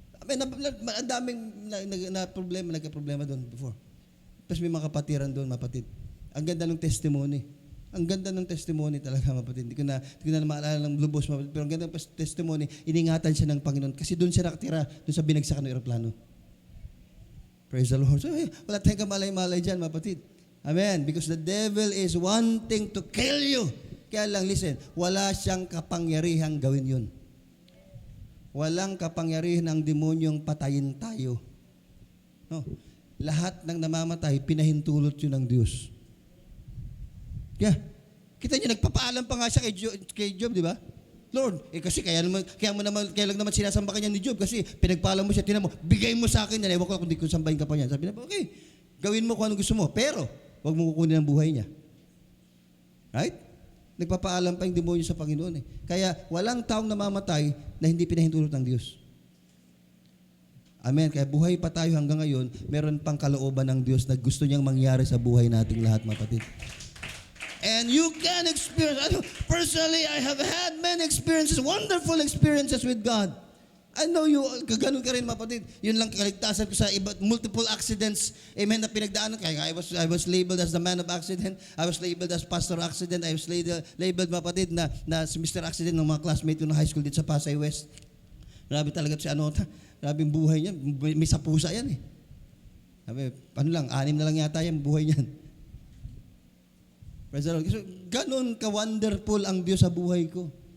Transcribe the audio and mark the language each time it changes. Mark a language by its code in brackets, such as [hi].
[tl] Ang daming problema, nagka-problema doon before. Tapos may mga kapatiran doon, mapatid. Ang ganda ng testimony. Ang ganda ng testimony talaga, mapatid. Hindi ko na maalala ng lubos, mapatid. Pero ang ganda ng testimony, iningatan siya ng Panginoon. Kasi doon siya nakatira, doon sa binagsakan ng aeroplano. Praise the Lord. So, wala tayong kamalay-malay dyan, mapatid. Amen. [en] Because the devil is wanting to kill you. [tl] Kaya lang, listen, wala siyang kapangyarihang gawin yun. Walang kapangyarihan ng demonyong patayin tayo. No. Lahat ng namamatay, pinahintulot yun ng Diyos. Kaya, kita niyo, nagpapaalam pa nga siya kay Job, di ba? Lord, kasi kaya lang naman sinasamba kanya ni Job kasi pinagpaalam mo siya, tinan mo, bigay mo sa akin yan, ewan ko kung di ko sambahin ka pa niyan. Sabi niya, okay, gawin mo kung anong gusto mo, pero huwag mo kukunin ang buhay niya. Right? Nagpapaalam pa yung demonyo sa Panginoon eh. Kaya walang taong namamatay na hindi pinahintulot ng Diyos. Amen. Kaya buhay pa tayo hanggang ngayon, meron pang kalooban ng Diyos na gusto niyang mangyari sa buhay nating lahat, mga kapatid. [en] And you can experience, personally, I have had many experiences, wonderful experiences with God. I know you, [tl] ganun ka rin, mga kapatid. Yun lang kaligtasan ko sa iba, multiple accidents, amen, na pinagdaanan. [en] Kaya I was labeled as the man of accident. I was labeled as pastor accident. I was labeled, [tl] mga kapatid, na si Mr. Accident ng mga classmate ko ng high school dito sa Pasay West. Grabe talaga si Anota. Grabe yung buhay niya. May sapusa yan eh. Sabi, 6 na lang yata yung buhay niyan. [en] Praise the Lord. [tl] So, ganun ka-wonderful ang Diyos sa buhay ko.